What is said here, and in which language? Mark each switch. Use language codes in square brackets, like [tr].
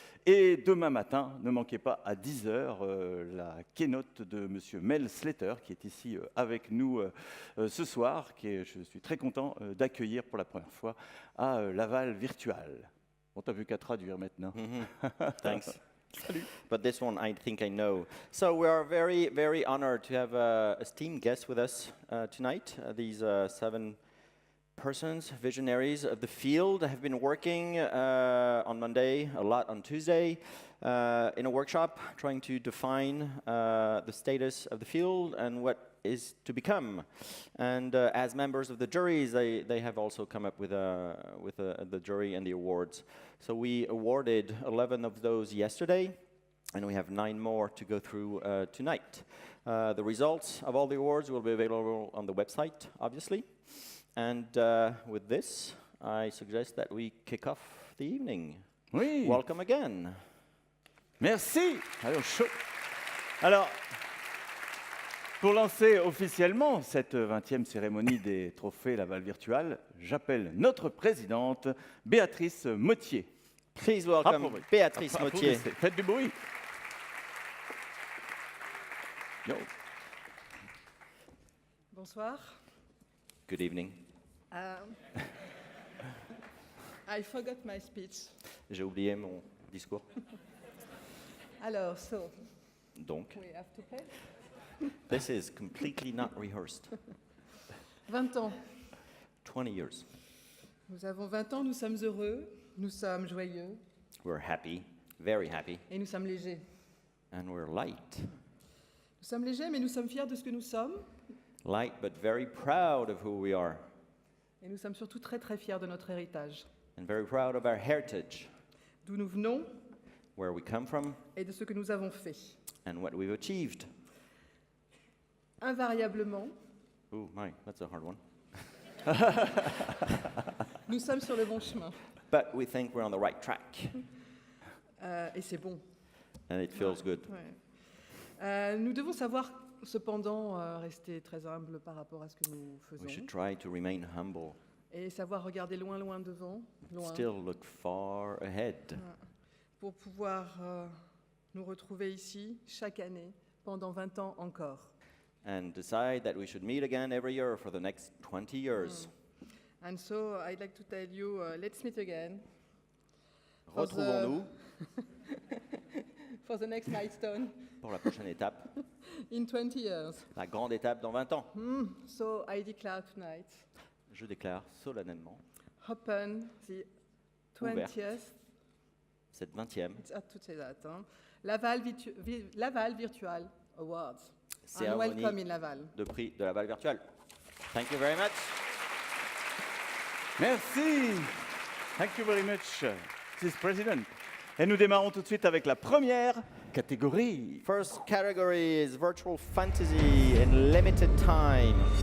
[fr] Et demain matin, ne manquez pas à 10h la keynote de M. Mel Slater, qui est ici avec nous ce soir, je suis très content d'accueillir pour la première fois à Laval Virtual. Bon, t'as vu qu'à traduire maintenant. [en] Thanks. [fr] Salut. [en] But this one I think I know. So we are very, very honored to have a esteemed guest with us tonight. These 7 persons, visionaries of the field, have been working on Monday, a lot on Tuesday, in a workshop trying to define the status of the field and what is to become. And as members of the juries, they have also come up with the jury and the awards. So we awarded 11 of those yesterday, and we have 9 more to go through tonight. The results of all the awards will be available on the website, obviously. And with this, I suggest that we kick off the evening. [fr] Oui. [en] Welcome again. [fr] Merci. Alors, pour lancer officiellement cette 20e cérémonie des trophées Laval Virtual, j'appelle notre présidente, Béatrice Mottier. [en] Please welcome Béatrice Mottier. [fr] Faites du bruit. Yo. Bonsoir. [en] Good evening. I forgot my speech. [fr] J'ai oublié mon discours. Alors, so, Donc, [en] we have to play. this is completely not rehearsed. [fr] 20 ans. [en] 20 years. [fr] Nous avons 20 ans, nous sommes heureux, nous sommes joyeux [en] We're happy, very happy, [fr] et nous sommes légers. [en] and we're light. [fr] Nous sommes légers, mais nous sommes fiers de ce que nous sommes. [en] Light, but very proud of who we are, [fr] Et nous sommes surtout très très fiers de notre héritage. [en] and very proud of our heritage, [fr] D'où nous venons [en] where we come from, [fr] et de ce que nous avons fait. [en] and what we've achieved. [fr] Invariablement, [en] Ooh, my, that's a hard one. [fr] nous sommes sur le bon chemin. [en] But we think we're on the right track, [fr] Et c'est bon. [en] and it feels good. [fr] Ouais. Nous devons savoir cependant rester très humbles par rapport à ce que nous faisons. [en] We should try to remain humble, [fr] Et savoir regarder loin, loin devant, loin, [en] still look far ahead, [fr] pour pouvoir nous retrouver ici chaque année pendant 20 ans encore. [en] and decide that we should meet again every year for the next 20 years. And so I'd like to tell you, let's meet again For the- [fr] Retrouvons-nous [en] for the next milestone [fr] pour la prochaine étape, [en] in 20 years. [fr] la grande étape dans 20 ans. [en] So I declare tonight, [fr] Je déclare solennellement [en] open the 20th, [fr] cette 20e [en] it's hard to say that, hein, Laval Virtual Awards. And [fr] cérémonie [en] welcome in Laval. [fr] de prix de la balle virtuelle. [en] Thank you very much. [fr] Merci. [en] Thank you very much, Mrs. President. [fr] Et nous démarrons tout de suite avec la première catégorie. [en] First category is virtual fantasy in limited time.